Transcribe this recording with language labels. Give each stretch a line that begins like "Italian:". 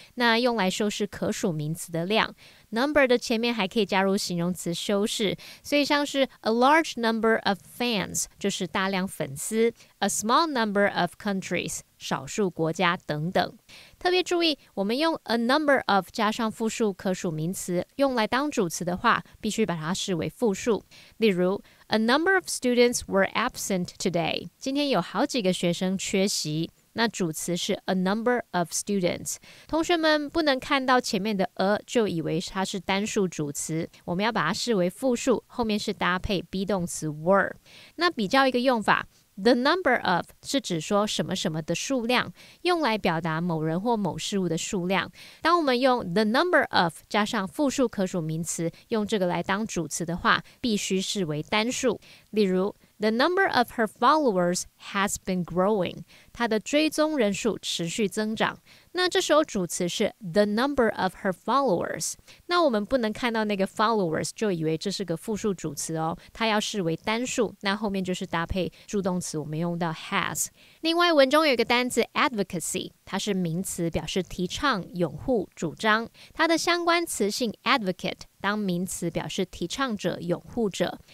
Chinese: 那用来修饰可数名词的量。Number 的前面还可以加入形容词修饰，所以像是
English: a large number of fans
Chinese: 就是大量粉丝，
English: a small number of countries
Chinese: 少数国家等等。特别注意，我们用 a number of 加上复数可数名词，用来当主词的话，必须把它视为复数。例如
English: A number of students were absent today.
Chinese: 今天有好几个学生缺席。那主词是 a number of students。同学们不能看到前面的 a 就以为它是单数主词，我们要把它视为复数，后面是搭配 be 动词 were。那比较一个用法， The number of 是指说什么什么的数量，用来表达某人或某事物的数量。当我们用 the number of 加上复数可数名词，用这个来当主词的话，必须视为单数。例如
English: The number of her followers has been growing.
Chinese: 她的追踪人数持续增长。那这时候主词是 the number of her followers。那我们不能看到那个 followers 就以为这是个复数主词哦，它要视为单数，那后面就是搭配助动词，我们用到 has。另外文中有一个单字 advocacy， 它是名词，表示提倡、拥护、主张。它的相关词性 advocate当名词，表示提倡者、拥护者。